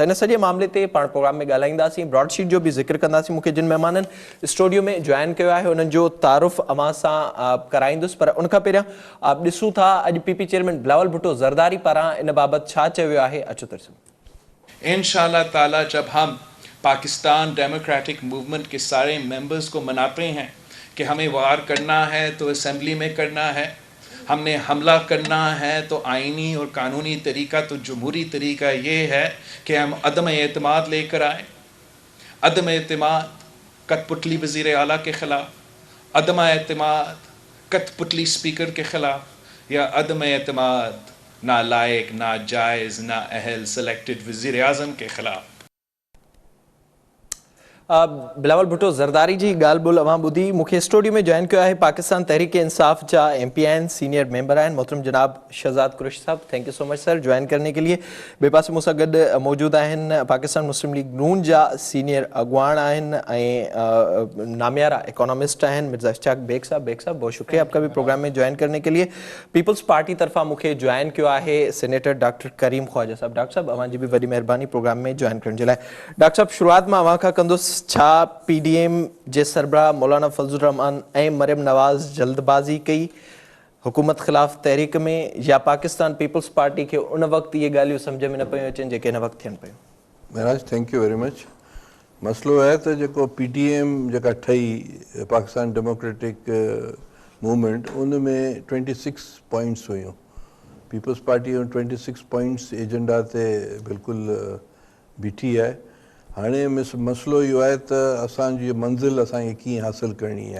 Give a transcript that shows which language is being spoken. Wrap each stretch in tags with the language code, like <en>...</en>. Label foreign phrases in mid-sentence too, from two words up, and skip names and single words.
<sd>इन सॼे मामले ते पाण प्रोग्राम में ॻाल्हाईंदासीं, ब्रॉडशीट जो बि ज़िक्र कंदासीं। मूंखे जिन महिमाननि स्टूडियो में जॉइन कयो आहे उन्हनि जो तारुफ़ अवां सां कराईंदुसि, पर उनखां पहिरियां ॾिसूं था अॼु PP चेयरमैन बिलावल भुट्टो ज़रदारी पारां इन बाबति छा चयो वियो आहे। अचो तरसो।</sd> <ur>ان شاء اللہ تعالیٰ جب ہم پاکستان ڈیموکریٹک موومنٹ کے سارے ممبرز کو مناتے ہیں کہ ہمیں وار کرنا ہے تو اسمبلی میں کرنا ہے، ہم نے حملہ کرنا ہے تو آئینی اور قانونی طریقہ، تو جمہوری طریقہ یہ ہے کہ ہم عدم اعتماد لے کر آئے. عدم اعتماد کٹھ پتلی وزیر اعلیٰ کے خلاف، عدم اعتماد کٹھ پتلی اسپیکر کے خلاف، یا عدم اعتماد نالائق، ناجائز، نااہل سلیکٹڈ وزیر اعظم کے خلاف.</ur> <sd>बिलावल भुट्टो ज़रदारी जी ॻाल्हि ॿोल अवां ॿुधी। मूंखे स्टूडियो में जॉइन कयो आहे पाकिस्तान तहरीक इंसाफ जा MP आहिनि, सीनियर मेंबर आहिनि मोहतरम जनाब शहजाद कुरैशी साहब।</sd> <en>Thank you so much sir</en> <ur>جوائن کرنے کے لیے.</ur> <sd>ॿिए पासे मूंसां गॾु मौजूद आहिनि पाकिस्तान मुस्लिम लीग नून जा सीनियर अगवान आहिनि ऐं नामियारा इकोनॉमिस्ट आहिनि मिर्ज़ा इश्तियाक बेग साहब।</sd> <ur>بیگ صاحب بہت شکریہ آپ کا بھی پروگرام میں جوائن کرنے کے لیے.</ur> <sd>पीपल्स पार्टी तरफ़ां मूंखे ज्वाइन कयो आहे सेनेटर डॉक्टर करीम ख्वाजा साहब। डॉक्टर साहब अवां जी बि वॾी महिरबानी प्रोग्राम में ज्वाइन करण जे लाइ। डॉक्टर साहब शुरूआत में अवां खां कंदुसि, छा PDM जे सरबराह मौलाना फजल रहमान ऐं मरियम नवाज़ जल्दबाज़ी कई हुकूमत ख़िलाफ़ तहरीक में, या पाकिस्तान पीपल्स पार्टी खे उन वक़्तु इहे ॻाल्हियूं सम्झ में न पियूं अचनि जेके हिन वक़्तु थियनि पियूं?</sd> <en>महाराज Thank you very much.</en> <sd>मसइलो आहे त जेको PDM जेका ठही पाकिस्तान डेमोक्रेटिक मूवमेंट, उन में 26 पॉइंट्स हुयूं। पीपल्स पार्टी 26 पॉइंट्स एजेंडा ते बिल्कुलु बीठी आहे। हाणे मसइलो इहो आहे त असांजी मंज़िल असांखे कीअं हासिलु करणी आहे।</sd>